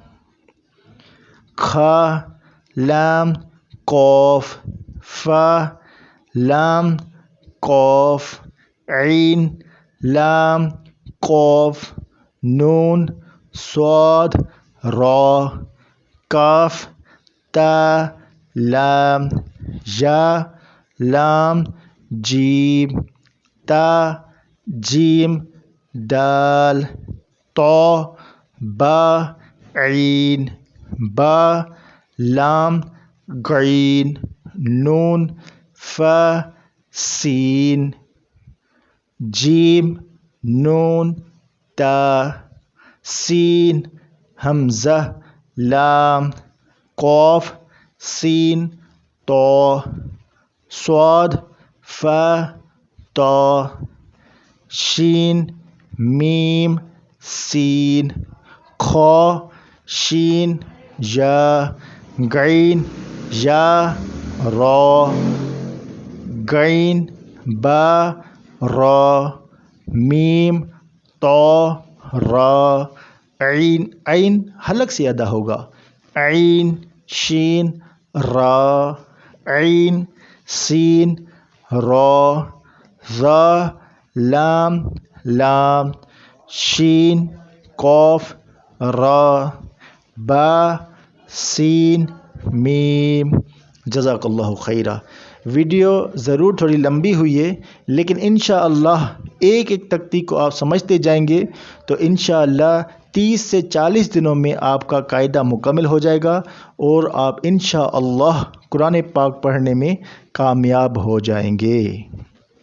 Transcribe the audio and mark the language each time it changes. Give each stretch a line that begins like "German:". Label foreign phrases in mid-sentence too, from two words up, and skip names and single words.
Arabic: کھا لام قاف فا لام قاف عین لام قاف نون صاد را کاف تا لام یا لام جیم تا جیم دال تو با عین با لام غین نون فا سین جیم نون تا سین حمزہ لام قاف سین تو صاد فا تا شین میم سین خا شین یا غین یا را غین با را میم تا را عین عین
Urdu: حلق سے ادا ہوگا
Arabic: عین شین را عین سین را را لام لام شین قاف را با سین میم جزاک اللہ خیرہ۔
Urdu: ویڈیو ضرور تھوڑی لمبی ہوئی ہے لیکن انشاءاللہ ایک ایک تختی کو آپ سمجھتے جائیں گے تو انشاءاللہ 30 سے 40 دنوں میں آپ کا قاعدہ مکمل ہو جائے گا اور آپ انشاءاللہ قرآن پاک پڑھنے میں کامیاب ہو جائیں گے۔